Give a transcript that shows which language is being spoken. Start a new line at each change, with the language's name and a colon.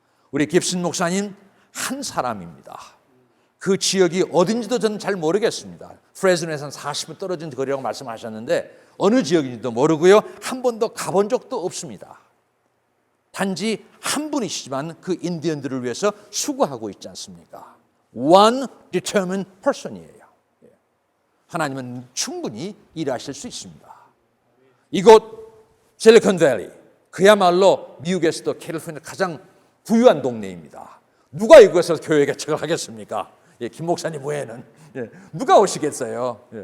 Korean: 우리 깁슨 목사님 한 사람입니다. 그 지역이 어딘지도 저는 잘 모르겠습니다. 프레즈노에서는 40분 떨어진 거리라고 말씀하셨는데 어느 지역인지도 모르고요. 한 번도 가본 적도 없습니다. 단지 한 분이시지만 그 인디언들을 위해서 수고하고 있지 않습니까?
English: One determined person
Korean: 이에요. 하나님은 충분히 일하실 수 있습니다. 이곳 실리콘밸리, 그야말로 미국에서도 캘리포니아 가장 부유한 동네입니다. 누가 이곳에서 교회 개척을 하겠습니까? 김 목사님 외에는 누가 오시겠어요?